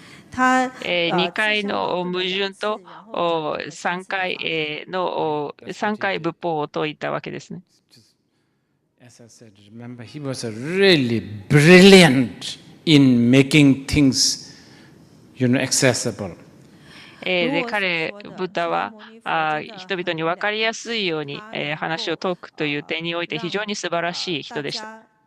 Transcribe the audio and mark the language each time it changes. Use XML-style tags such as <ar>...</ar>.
<ja>2回の矛盾と3回仏法を説いたわけですね。</ja> <en>As I said, remember, he was really brilliant in making things accessible.</en> <ja>で彼、ブッダは人々に分かりやすいように話を説くという点において非常に素晴らしい人でした。</ja>